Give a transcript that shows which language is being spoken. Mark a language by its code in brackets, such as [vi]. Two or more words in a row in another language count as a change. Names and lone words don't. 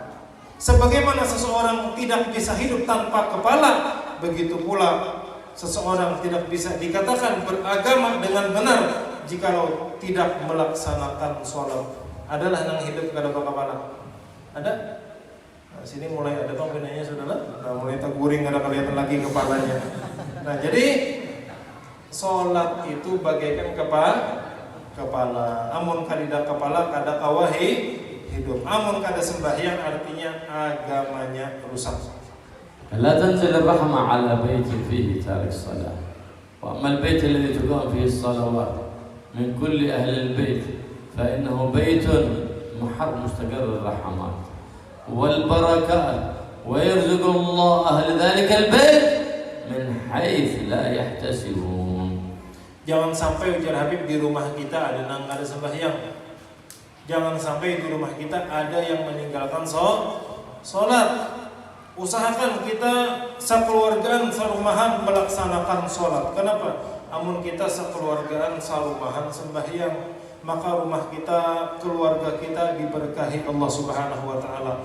[id] Sebagaimana seseorang tidak bisa hidup tanpa kepala, begitu pula seseorang tidak bisa dikatakan beragama dengan benar jikalau tidak melaksanakan sholat. [bjn] Adalah yang hidup kada kepala? Ada? [id] Nah, sini mulai ada pembinanya saudara. [bjn] Nah, mulai terguring, ada kelihatan lagi kepalanya. [id] Nah, jadi sholat itu bagaikan kepala. [bjn] Amun kada kepala kada kawahi hidup. Amun kada sembahyang artinya agamanya rusak. [ar] لا تنزل الرحمة على بيت فيه تارك الصلاة، وأما البيت الذي تقام فيه الصلوات من كل أهل البيت فإنه بيت محر مستقر الرحمات والبركات، ويرزق الله أهل ذلك البيت من حيث لا يحتسبون. [id] Jangan sampai ujar Habib di rumah kita ada yang ada sembahyang. Jangan sampai di rumah kita ada yang meninggalkan sholat. [bjn] Usahakan kita sekeluargaan sarumahan melaksanakan sholat. [id] Kenapa? [bjn] Amun kita sekeluargaan sarumahan sembahyang, maka rumah kita, keluarga kita diberkahi Allah [ar] سبحانه وتعالى.